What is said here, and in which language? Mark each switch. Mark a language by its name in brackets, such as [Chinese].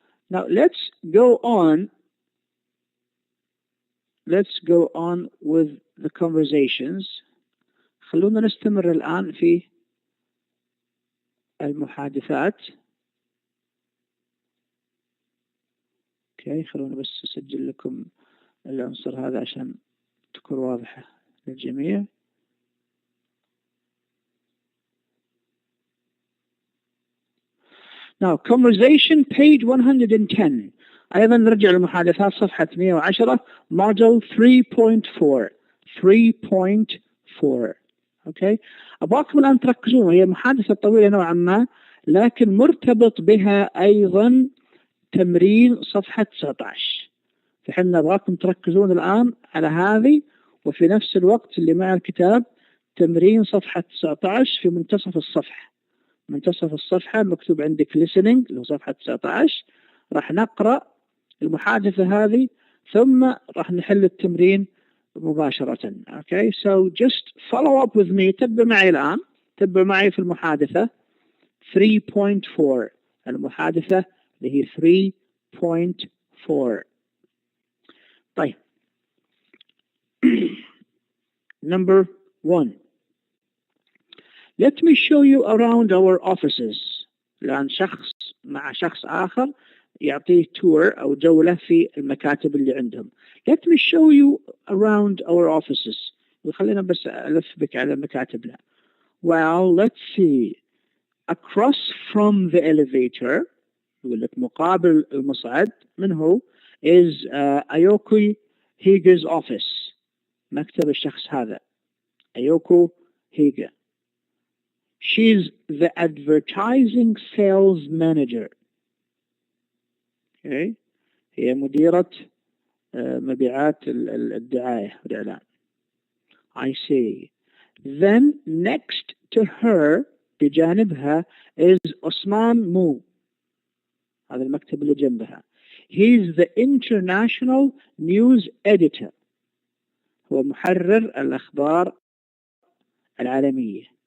[English] Now let's go on. Let's go on with the conversations. [Arabic] خلونا نستمر الآن في المحادثات. اوكي، خلونا بس اسجل لكم العنصر هذا عشان تكون واضحة للجميع. [English] Now conversation page 110. [Arabic] أيضا نرجع للمحادثات صفحة 110 model 3.4 3.4. اوكي، ابغاكم الآن تركزون. هي محادثة طويلة نوعا ما، لكن مرتبط بها أيضا تمرين صفحة 19. فحنا نبغاكم تركزون الآن على هذه، وفي نفس الوقت اللي مع الكتاب تمرين صفحة 19 في منتصف الصفحة. منتصف الصفحة مكتوب عندك listening اللي هو صفحة 19. راح نقرأ المحادثة هذه ثم راح نحل التمرين مباشرة. [English] Okay, so just follow up with me. [Arabic] تبع معي الآن، تبع معي في المحادثة 3.4. المحادثة اللي هي 3.4. طيب. [English] Number 1. Let me show you around our offices. [Arabic] الآن شخص مع شخص آخر يعطيه tour أو جولة في المكاتب اللي عندهم. [English] Let me show you around our offices. [Arabic] خلينا بس ألف بك على مكاتبنا. [English] Well, let's see. Across from the elevator، [Arabic] يقول لك مقابل المصعد، من هو؟ [English] is Ayoko Higa's office. [Arabic] مكتب الشخص هذا Ayoko Higa. [English] She's the advertising sales manager. Okay. [Arabic] هي مديرة مبيعات الدعاية والإعلان. [English] I see. Then next to her بجانبها is Osman Mu. [Arabic] هذا المكتب اللي جنبها. [English] He is the international news editor. [Arabic] هو محرر الأخبار العالمية.